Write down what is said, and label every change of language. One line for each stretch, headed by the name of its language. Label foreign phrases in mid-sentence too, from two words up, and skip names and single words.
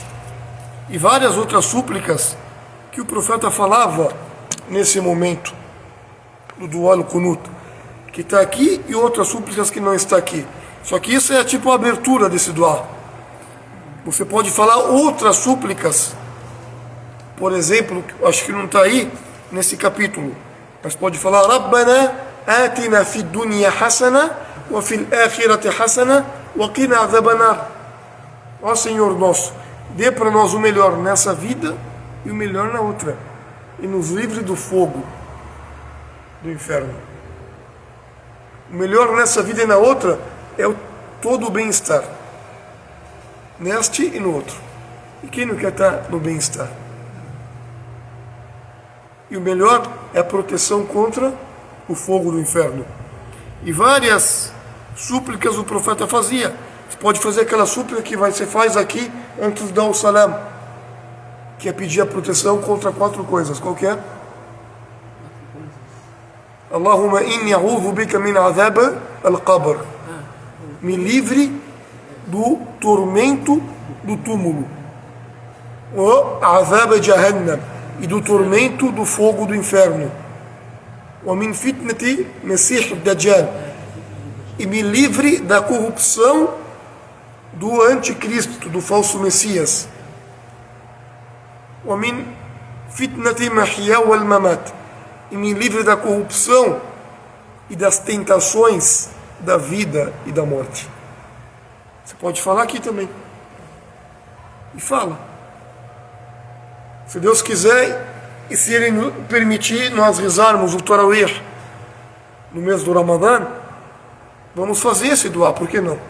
Portuguese: E várias outras súplicas que o profeta falava nesse momento do Duá al-Qunut, que está aqui, e outras súplicas que não está aqui. Só que isso é tipo a abertura desse Duá. Você pode falar outras súplicas, por exemplo, acho que não está aí nesse capítulo, mas pode falar:
Arabic: ربنا آتنا في الدنيا حسنة وفي الآخرة حسنة وقنا عذاب النار.
Portuguese: Ó Senhor nosso, dê para nós o melhor nessa vida e o melhor na outra, e nos livre do fogo do inferno. O melhor nessa vida e na outra é todo o bem-estar, neste e no outro. E quem não quer estar no bem-estar? E o melhor é a proteção contra o fogo do inferno. E várias súplicas o profeta fazia. Você pode fazer aquela súplica que você faz aqui antes de dar o salam, que é pedir a proteção contra 4 coisas. Qual que é?
Arabic: اللهم إني أعوذ بك من عذاب القبر.
Portuguese: Me livre do tormento do túmulo.
Arabic: O عذاب جهنم,
Portuguese: e do tormento do fogo do inferno.
Arabic: ومن فتنة المسيح الدجال,
Portuguese: e me livre da corrupção do anticristo, do falso Messias.
Arabic: ومن فتنة المحيا والممات,
Portuguese: e me livre da corrupção e das tentações da vida e da morte. Você pode falar aqui também. E fala. Se Deus quiser, e se Ele permitir nós rezarmos o Tarawih no mês do Ramadã, vamos fazer esse duá, por que não?